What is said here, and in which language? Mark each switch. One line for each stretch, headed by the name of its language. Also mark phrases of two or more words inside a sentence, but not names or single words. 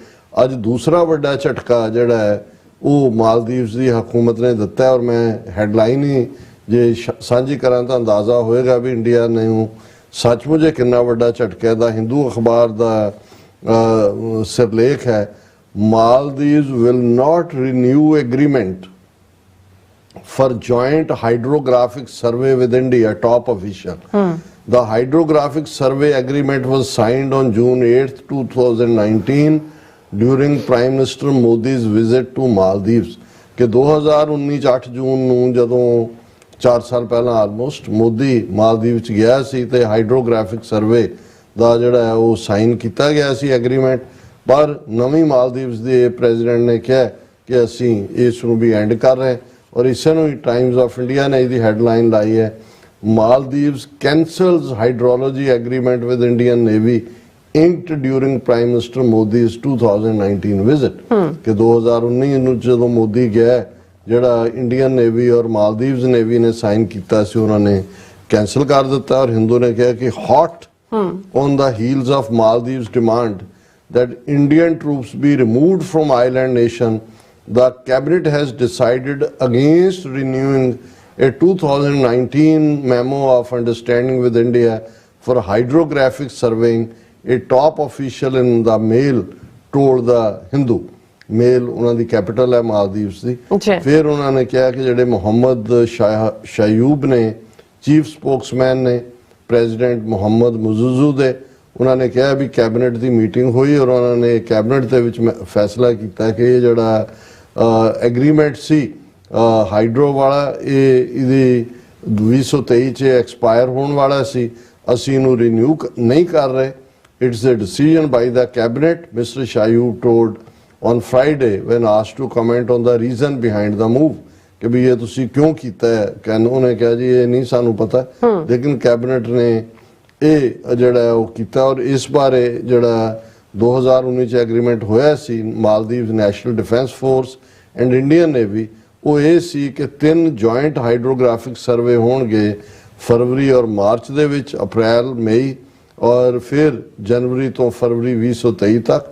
Punjabi: ਅੱਜ ਦੂਸਰਾ ਵੱਡਾ ਝਟਕਾ ਜਿਹੜਾ ਹੈ ਉਹ ਮਾਲਦੀਵਸ ਦੀ ਹਕੂਮਤ ਨੇ ਦਿੱਤਾ ਔਰ ਮੈਂ ਹੈਡਲਾਈਨ ਹੀ ਜੇ ਸਾਂਝੀ ਕਰਾਂ ਤਾਂ ਅੰਦਾਜ਼ਾ ਹੋਏਗਾ ਵੀ ਇੰਡੀਆ ਨੇ ਸੱਚਮੁੱਚ ਕਿੰਨਾ ਵੱਡਾ ਝਟਕਾ ਦਾ ਹਿੰਦੂ ਅਖਬਾਰ ਦਾ ਸਿਰਲੇਖ ਹੈ
English: Maldives will not renew agreement for joint hydrographic survey with India, top official. The hydrographic survey agreement was signed on June 8th, 2019 during Prime Minister Modi's visit to Maldives.
Punjabi: कि 2019 8 ਜੂਨ ਨੂੰ ਜਦੋਂ 4 ਸਾਲ ਪਹਿਲਾਂ ਆਲਮੋਸਟ ਮੋਦੀ ਮਾਲਦੀਵ ਚ ਗਿਆ ਸੀ ਤੇ
English: hydrographic survey
Punjabi: ਦਾ ਜਿਹੜਾ ਹੈ ਉਹ ਸਾਈਨ ਕੀਤਾ ਗਿਆ ਸੀ ਐਗਰੀਮੈਂਟ। ਪਰ ਨਵੀਂ ਮਾਲਦੀਵਸ ਦੇ ਪ੍ਰੈਜ਼ੀਡੈਂਟ ਨੇ ਕਿਹਾ ਕਿ ਅਸੀਂ ਇਸ ਨੂੰ ਵੀ ਐਂਡ ਕਰ ਰਹੇ ਔਰ ਇਸੇ ਨੂੰ ਟਾਈਮਜ਼ ਆਫ ਇੰਡੀਆ ਨੇ ਇਹਦੀ ਹੈਡਲਾਈਨ ਲਾਈ ਹੈ
English: Maldives cancels hydrology agreement with Indian Navy inked during Prime Minister Modi's 2019 visit।
Punjabi: कि 2019 ਨੂੰ ਜਦੋਂ ਮੋਦੀ ਗਿਆ ਜਿਹੜਾ ਇੰਡੀਅਨ ਨੇਵੀ ਔਰ ਮਾਲਦੀਵਸ ਨੇਵੀ ਨੇ ਸਾਈਨ ਕੀਤਾ ਸੀ ਉਹਨਾਂ ਨੇ ਕੈਂਸਲ ਕਰ ਦਿੱਤਾ ਔਰ ਹਿੰਦੂ ਨੇ ਕਿਹਾ ਕਿ
English: hot on the heels of Maldives demand that Indian troops be removed from island nation, the cabinet has decided against renewing a 2019 memo of understanding with India for hydrographic surveying, a top official in the Mail told the Hindu।
Punjabi: Mail ਉਹਨਾਂ ਦੀ ਕੈਪੀਟਲ ਹੈ ਮਾਲਦੀਵਸ ਦੀ। ਫਿਰ ਉਹਨਾਂ ਨੇ ਕਿਹਾ ਕਿ ਜਿਹੜੇ ਮੁਹੰਮਦ ਸ਼ਾਯੂਬ ਨੇ
English: chief spokesman
Punjabi: ਨੇ ਪ੍ਰੈਜ਼ੀਡੈਂਟ ਮੁਹੰਮਦ ਮੁਜ਼ਜ਼ੂ ਦੇ ਉਹਨਾਂ ਨੇ ਕਿਹਾ ਵੀ ਕੈਬਨਿਟ ਦੀ ਮੀਟਿੰਗ ਹੋਈ ਔਰ ਉਹਨਾਂ ਨੇ ਕੈਬਨਿਟ ਦੇ ਵਿੱਚ ਫੈਸਲਾ ਕੀਤਾ ਕਿ ਇਹ ਜਿਹੜਾ ਐਗਰੀਮੈਂਟ ਸੀ ਹਾਈਡਰੋ ਵਾਲਾ ਇਹਦੀ 2023 ਚ ਐਕਸਪਾਇਰ ਹੋਣ ਵਾਲਾ ਸੀ, ਅਸੀਂ ਇਹਨੂੰ ਰੀਨਿਊ ਨਹੀਂ ਕਰ ਰਹੇ।
English: It's a decision by the cabinet, Mr. Shayub told on Friday when asked to comment on the reason behind the move
Punjabi: ਕਿ ਭੀ ਯੇ ਤੁਸੀ ਕਿਉਂ ਕੀਤਾ ਹੈ। ਉਹਨਾਂ ਨੇ ਕਿਹਾ ਜੀ ਇਹ ਨਹੀਂ ਸਾਨੂੰ ਪਤਾ, ਲੇਕਿਨ ਕੈਬਨਿਟ ਨੇ ਇਹ ਜਿਹੜਾ ਉਹ ਕੀਤਾ ਔਰ ਇਸ ਬਾਰੇ ਜਿਹੜਾ 2019 ਐਗਰੀਮੈਂਟ ਹੋਇਆ ਸੀ ਮਾਲਦੀਵਸ ਨੈਸ਼ਨਲ ਡਿਫੈਂਸ ਫੋਰਸ ਐਂਡ ਇੰਡੀਅਨ ਨੇਵੀ, ਉਹ ਇਹ ਸੀ ਕਿ 3
English: joint hydrographic survey
Punjabi: ਹੋਣਗੇ ਫਰਵਰੀ ਔਰ ਮਾਰਚ ਦੇ ਵਿੱਚ, ਅਪ੍ਰੈਲ ਮਈ ਔਰ ਫਿਰ ਜਨਵਰੀ ਤੋਂ ਫਰਵਰੀ 2023 ਤੱਕ।